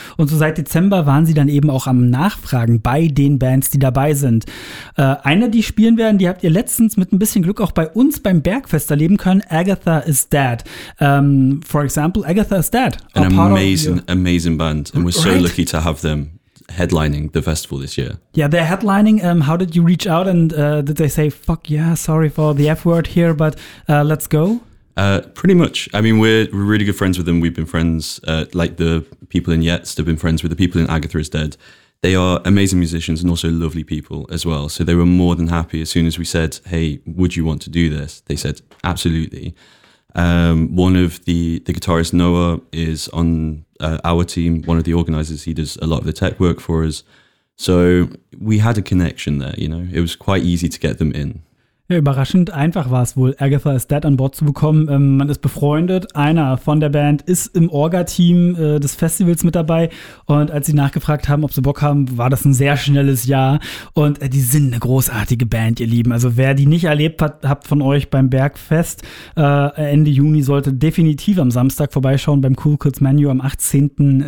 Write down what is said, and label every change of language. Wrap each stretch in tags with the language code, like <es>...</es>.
<de>Und so seit Dezember waren sie dann eben auch am Nachfragen bei den Bands, die dabei sind. Eine, die spielen werden, die habt ihr letztens mit ein bisschen Glück auch bei uns beim Bergfest erleben können.</de> <en>Agatha Is Dead. For example, Agatha Is Dead. An amazing, amazing band. And we're so lucky to have them headlining the festival this year. Yeah, they're headlining. How did you reach out and did they say, fuck yeah, sorry for the F word here, but let's go? Pretty much. I mean, we're really good friends with them. We've been friends, like the people in Yetzt have been friends with the people in Agatha Is Dead. They are amazing musicians and also lovely people as well. So they were more than happy as soon as we said, hey, would you want to do this? They said, absolutely. One of the guitarists, Noah, is on our team, one of the organizers. He does a lot of the tech work for us. So we had a connection there, you know, it was quite easy to get them in.</en> <de>Ja, überraschend einfach war es wohl, Agatha Is Dead an Bord zu bekommen. Man ist befreundet, einer von der Band ist im Orga-Team des Festivals mit dabei und als sie nachgefragt haben, ob sie Bock haben, war das ein sehr schnelles Ja und die sind eine großartige Band, ihr Lieben. Also wer die nicht erlebt hat, habt von euch beim Bergfest Ende Juni, sollte definitiv am Samstag vorbeischauen beim Cool Kids Menu am 18.</de>